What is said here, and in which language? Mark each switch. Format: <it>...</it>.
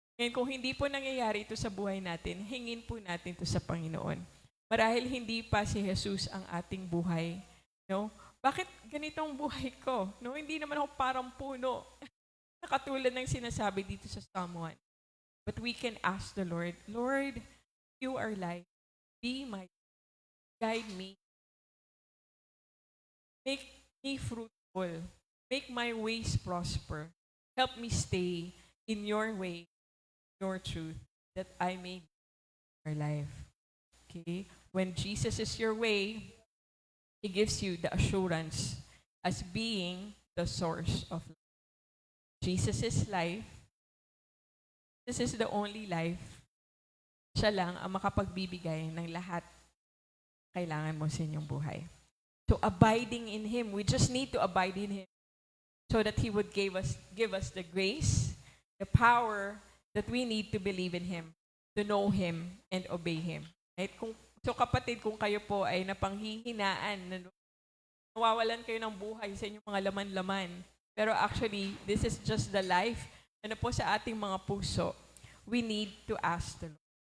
<tl>Ngayon, kung hindi po nangyayari ito sa buhay natin, hingin po natin ito sa Panginoon. Marahil hindi pa si Jesus ang ating buhay. No? Bakit ganitong buhay ko? No? Hindi naman ako parang puno. Katulad ng sinasabi dito sa Psalm 1.</tl> <en>But we can ask the Lord, Lord, you are life. Be my guide me. Make me fruitful. Make my ways prosper. Help me stay in your way, your truth, that I may live your life. Okay? When Jesus is your way, He gives you the assurance as being the source of life. Jesus is life. This is the only life.</en> <tl>Siya lang ang makapagbibigay ng lahat kailangan mo sa inyong buhay.</tl> <en>So abiding in Him, we just need to abide in Him so that He would give us the grace, the power that we need to believe in Him, to know Him, and obey Him. Right?</en> <tl>So kapatid, kung kayo po ay napanghihinaan, nawawalan kayo ng buhay sa inyong mga laman-laman, pero actually,</tl> <en>this is just the life</en> <tl>ano po sa ating mga puso,</tl> <en>we need to ask the Lord.</en>